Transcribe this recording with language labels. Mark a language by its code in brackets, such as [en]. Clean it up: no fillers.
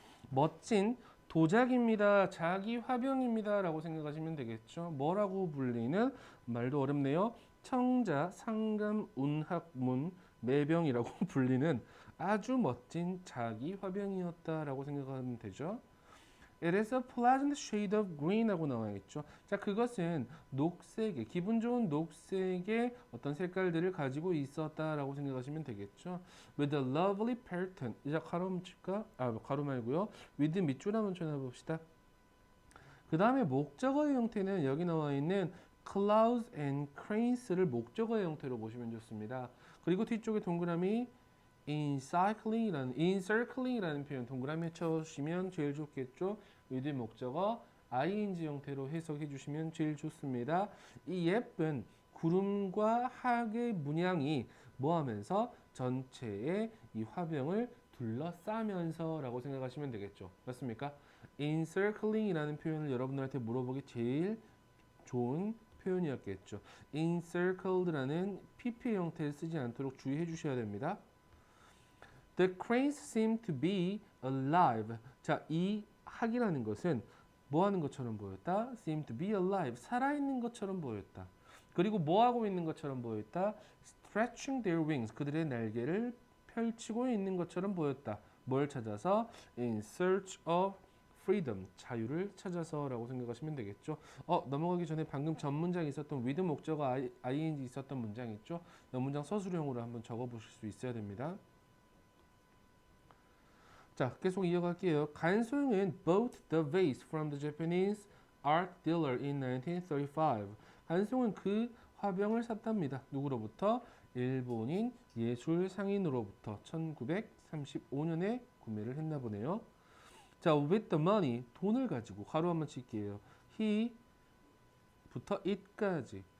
[ko] 멋진 도자기입니다. 자기 화병입니다. 라고 생각하시면 되겠죠. 뭐라고 불리는 말도 어렵네요. 청자, 상감, 운학문, 매병이라고 불리는 아주 멋진 자기 화병이었다라고 생각하면 되죠. [en] It is a pleasant shade of green [ko] 하고 나와 있죠. 자, 그것은 녹색의, 기분 좋은 녹색의 어떤 색깔들을 가지고 있었다라고 생각하시면 되겠죠. [en] With a lovely pattern. [ko] 이제 가로 칠까? 가로 말고요. with 밑줄 한번 쳐놔봅시다. 그 다음에 목적어의 형태는 여기 나와 있는 [en] clouds and crains [ko] 를 목적어의 형태로 보시면 좋습니다. 그리고 뒤쪽에 동그라미 encircling이라는 표현 동그라미 쳐주시면 제일 좋겠죠. with 목적어 ing 형태로 해석해 주시면 제일 좋습니다. 이 예쁜 구름과 학의 문양이 뭐하면서 전체의 이 화병을 둘러싸면서라고 생각하시면 되겠죠. 맞습니까? encircling이라는 표현을 여러분들한테 물어보기 제일 좋은 표현이었겠죠. encircled라는 pp 형태를 쓰지 않도록 주의해 주셔야 됩니다. [en] The cranes seem to be alive. [ko] 자, 이 학이라는 것은 뭐 하는 것처럼 보였다? [en] Seem to be alive. [ko] 살아있는 것처럼 보였다. 그리고 뭐 하고 있는 것처럼 보였다? [en] Stretching their wings. [ko] 그들의 날개를 펼치고 있는 것처럼 보였다. 뭘 찾아서? [en] In search of freedom. [ko] 자유를 찾아서라고 생각하시면 되겠죠. 넘어가기 전에 방금 전 문장에 있었던 with 목적어 ing 있었던 문장 있죠? 이 문장 서술형으로 한번 적어 보실 수 있어야 됩니다. 자, 계속 이어갈게요. [en] 간소영은 bought the vase from the Japanese art dealer in 1935. [ko] 간소영은 그 화병을 샀답니다. 누구로부터? 일본인 예술 상인으로부터 1935년에 구매를 했나 보네요. 자, [en] with the money, [ko] 돈을 가지고 가로 한번 칠게요. he부터 it까지.